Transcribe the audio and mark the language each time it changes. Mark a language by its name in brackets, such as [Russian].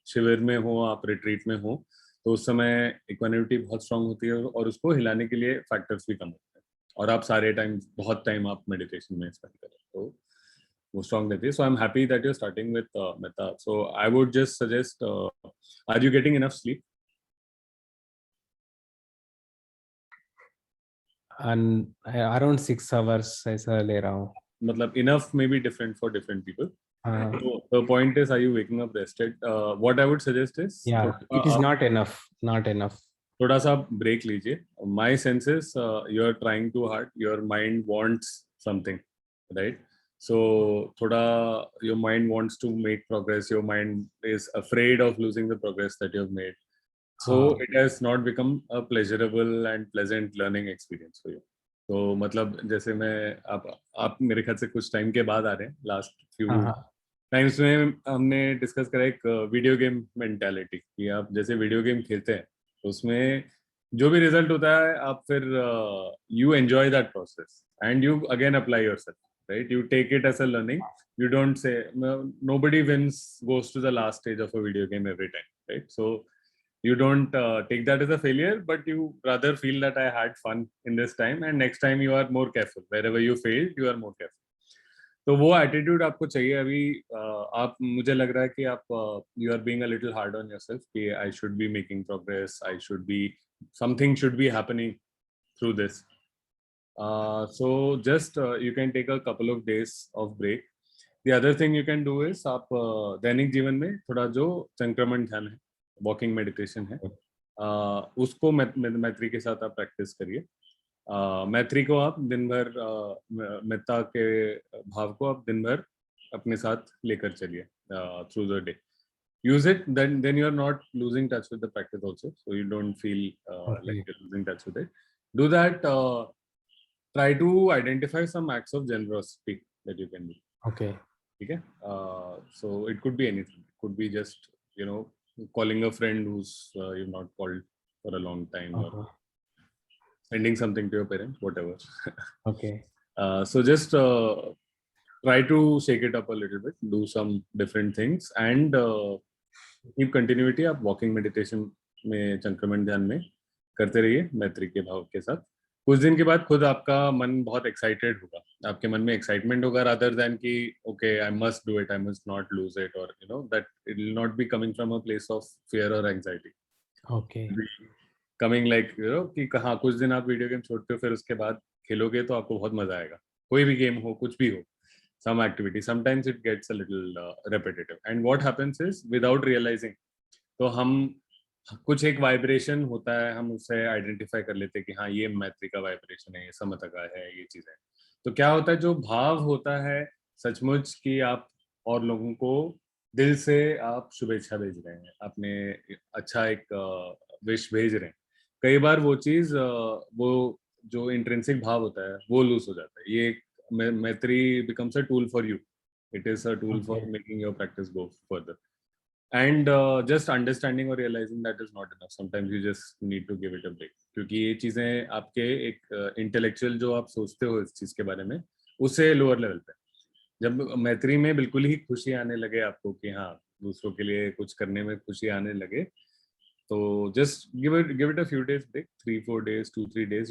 [Hindi] शिविर में हो, आप रिट्रीट में हो, तो उस समय इक्वानिटी बहुत स्ट्रांग होती है और उसको हिलाने के लिए फैक्टर्स भी कम होते हैं, और आप सारे टाइम बहुत टाइम आप मेडिटेशन में स्पेंड करें तो वो स्ट्रांग रहती है। [English] So I am happy that you are starting with metta. So I would just suggest, are you getting enough sleep? Around 6 hours [Hindi] ऐसा ले रहा हूँ। मतलब [English] Enough may be different for different people. [Hindi] हाँ, [English] So the point is, are you waking up rested? What I would suggest is [Hindi] या थोड़ा [English] it is [Hindi] आप [English] Not enough. [Hindi] थोड़ा सा ब्रेक लीजिए। [English] My sense is you are trying too hard. Your mind wants something, right? So थोड़ा your mind wants to make progress. Your mind is afraid of losing the progress that you have made. So it has not become a pleasurable and pleasant learning experience for you. [Hindi] तो मतलब जैसे मैं आप मेरे ख्याल से कुछ time के बाद आ रहे हैं, लास्ट फ्यू टाइम्स में हमने डिस्कस करा एक वीडियो गेम मेंटालिटी कि आप जैसे वीडियो गेम खेलते हैं तो उसमें जो भी रिजल्ट होता है आप फिर [English] You enjoy that process and you again apply yourself, right? You take it as a learning. You don't say nobody wins, goes to the last stage of a video game every time, right? So you don't take that as a failure, but you rather feel that I had fun in this time, and next time you are more careful. Wherever you failed, you are more careful. [Hindi] तो वो attitude आपको चाहिए अभी. आप मुझे लग रहा है कि आप [English] You are being a little hard on yourself कि I should be making progress, I should be something should be happening through this. So just you can take a couple of days of break. The other thing you can do is [Hindi] आप दैनिक जीवन में थोड़ा जो संक्रमण ध्यान है, walking meditation है, उसको मैत्री के साथ आप प्रैक्टिस करिए. मैत्री को आप दिन भर मेत्ता के भाव को आप दिन भर अपने साथ लेकर चलिए [English] Through the day. Use it, then you are not losing touch with the practice also, so you don't feel like you're losing touch with it. Do that. Try to identify some acts of generosity that you can do. Okay. Okay. So it could be anything. It could be just, you know, calling a friend who's you've not called for a long time, or sending something to your parents, whatever. Okay. So just try to shake it up a little bit, do some different things, and keep continuity. [Hindi] आप walking meditation में संक्रमण ध्यान में करते रहिए मैत्री के भाव के साथ. कुछ दिन के बाद खुद आपका मन बहुत एक्साइटेड होगा, आपके मन में एक्साइटमेंट होगा [English] Rather than कि okay I must do it, I must not lose it, और you know that it will not be coming from a place of fear और anxiety. Okay. Coming like you know [Hindi] कि हाँ कुछ दिन आप video game छोड़ते हो, फिर उसके बाद खेलोगे तो आपको बहुत मजा आएगा. कोई भी गेम हो, कुछ भी हो, [English] some activity, sometimes it gets a little repetitive, and what happens is without realizing, [Hindi] तो हम कुछ एक वाइब्रेशन होता है, हम उससे आइडेंटिफाई कर लेते हैं कि हाँ ये मैत्री का वाइब्रेशन है, ये समता का है, ये चीज़ है. तो क्या होता है, जो भाव होता है सचमुच कि आप और लोगों को दिल से आप शुभेच्छा भेज रहे हैं, अपने अच्छा एक विश भेज रहे हैं, कई बार वो चीज़ वो जो इंट्रिंसिक भाव होता है वो लूज हो जाता है. ये [English] मैत्री becomes a tool for you. It is a tool for making your practice go further. And just understanding or realizing that is not enough. Sometimes you just need to give it a break. [Hindi] क्योंकि ये चीज़ें आपके एक intellectual जो आप सोचते हो इस चीज़ के बारे में, उससे लोअर लेवल पे. जब मैत्री में बिल्कुल ही खुशी आने लगे आपको कि हाँ दूसरों के लिए कुछ करने में खुशी आने लगे, तो [English] just give it a few days break, [Hindi] 3-4 days, 2-3 days.